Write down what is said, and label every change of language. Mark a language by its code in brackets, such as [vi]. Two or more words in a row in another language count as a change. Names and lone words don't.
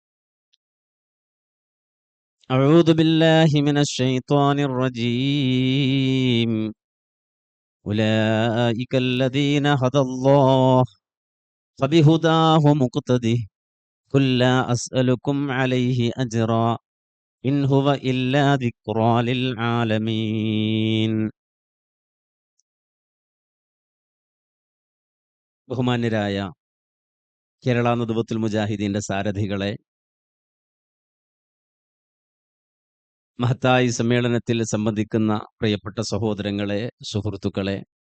[ar] أعوذ بالله من الشيطان الرجيم. أولئك الذين هدى الله فبهداه مقتده قل لا أسألكم عليه أجرا إن هو إلا ذكرى للعالمين. [ml] ബഹുമാന്യരായ കേരള നദുവത്തുൽ മുജാഹിദീന്റെ സാരഥികളെ, മഹത്തായി സമ്മേളനത്തിൽ സംബന്ധിക്കുന്ന പ്രിയപ്പെട്ട സഹോദരങ്ങളെ, സുഹൃത്തുക്കളെ,